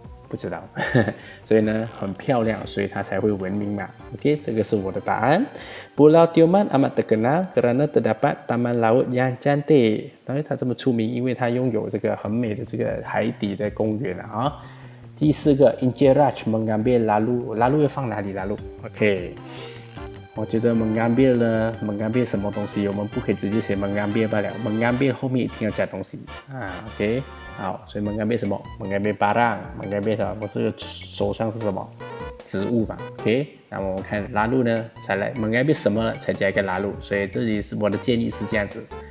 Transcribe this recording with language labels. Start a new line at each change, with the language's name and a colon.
Chinese: 不知道，所以呢很漂亮，所以它才会闻名嘛。
Malay: OK，
Chinese: 这个是我的答案。
Malay: Pulau Tioman amat terkenal kerana terdapat taman laut yang cantik。
Chinese: 当然它这么出名，因为它拥有这个很美的这个海底的公园啊。
Malay: 第4个 Encik Raj mengambil lalu
Chinese: 要放哪里
Malay: lalu？
Chinese: OK， 我觉得mengambil 呢，mengambil 什么东西，我们不可以直接写mengambil罢了，mengambil 后面一定要加东西啊。OK。好，所以mengambil什么？
Malay: mengambil barang，
Chinese: mengambil什么？这个手上是什么？植物吧。 OK， 那么我们看lalu呢，才来mengambil什么才加一个lalu，所以这里是我的建议是这样子。